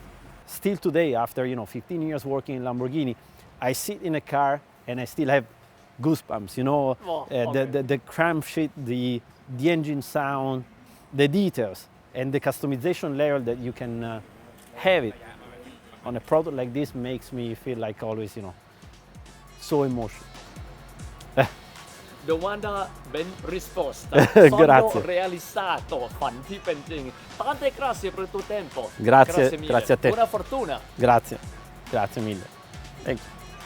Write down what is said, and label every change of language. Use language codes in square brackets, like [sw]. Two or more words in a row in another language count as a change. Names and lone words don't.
[en] Still today, after 15 years working in Lamborghini, I sit in a car and I still have goosebumps. The crankshaft, the engine sound, the details, and the customization layer that you can have it on a product like this makes me feel like always, so emotional. [it] Domanda ben risposta. Grazie. Sono realizzato, fan [th] ที่เป็นจริง [it] Tante grazie per il tuo tempo. Grazie, grazie a te. Buona fortuna. Grazie mille. [en] Thank you.